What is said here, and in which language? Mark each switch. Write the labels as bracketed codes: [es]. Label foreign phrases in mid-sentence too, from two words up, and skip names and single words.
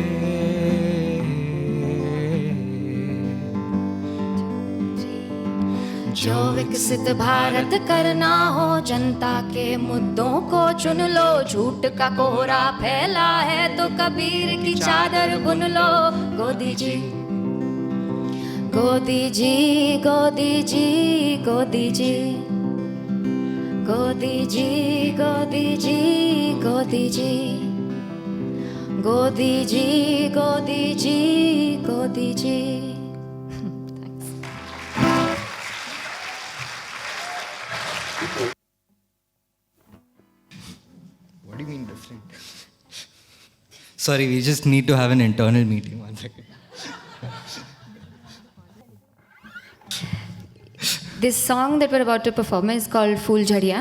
[hi] जो विकसित भारत करना हो, जनता के मुद्दों को चुन लो, झूठ का कोहरा फैला है तो कबीर की चादर बुन लो. गोदी जी, गोदी जी, गोदी जी, गोदी जी, गोदी जी, गोदी जी, गोदी जी, गोदी जी, गोदी जी, गोदी जी. [en] What do you mean different? Sorry, we just need to have an internal meeting. 1 second. This song that we're about to perform is called Phooljhadiyan.